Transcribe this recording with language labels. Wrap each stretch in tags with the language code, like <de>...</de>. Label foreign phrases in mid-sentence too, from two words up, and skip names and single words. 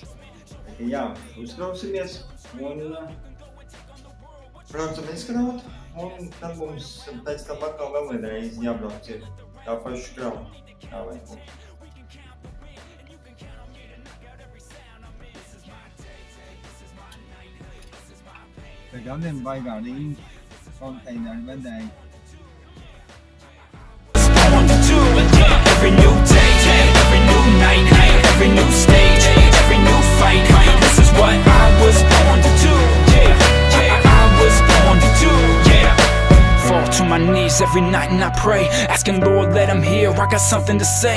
<lv>Jā, uzkrausimies un braucam izkraut, un tad mums pēc tam atkal vēl vienreiz jābrauc ir tā paša krauja. Tā vajag mums. Te gadiem baigā rinda konteineru vedēji.</lv> <en>Every new day, every new night, every new stage, every new fight. This is what I was born to do. I was born to do. Fall to my knees every night and I pray, asking Lord, let him hear, I got something to say.</en>